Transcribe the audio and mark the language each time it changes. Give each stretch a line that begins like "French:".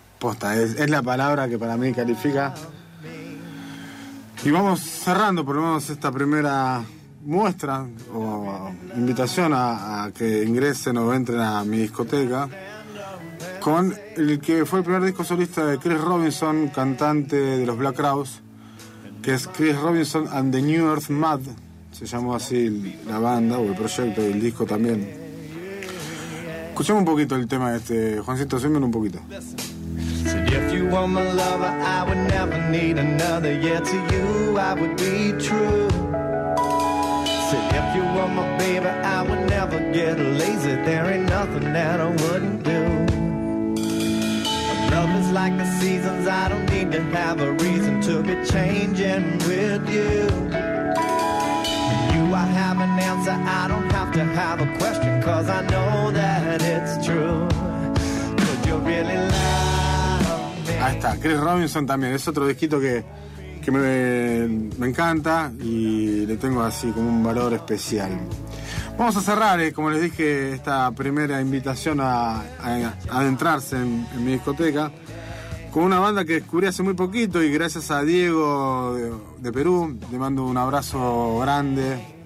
Spanish: Posta, es la palabra que para mí califica. Y vamos cerrando por lo menos esta primera muestra o invitación a que ingresen o entren a mi discoteca con el que fue el primer disco solista de Chris Robinson, cantante de los Black Crowes, que es Chris Robinson and the New Earth Mad, se llamó así la banda o el proyecto y el disco también. Escuchemos un poquito el tema este, Juancito, suímelo un poquito.
English: If you were my lover, I would never need another. Yeah, to you I would be true. Said if you were my baby, I would never get lazy. There ain't nothing that I wouldn't do. Love is like the seasons. I don't need to have a reason to be changing with you. With you I have an answer. I don't have to have a question, 'cause I know that it's true. Could you really love?
Spanish: Ahí está, Chris Robinson también, es otro disquito que me encanta y le tengo así como un valor especial. Vamos a cerrar, como les dije, esta primera invitación a adentrarse en mi discoteca con una banda que descubrí hace muy poquito y gracias a Diego de Perú, le mando un abrazo grande.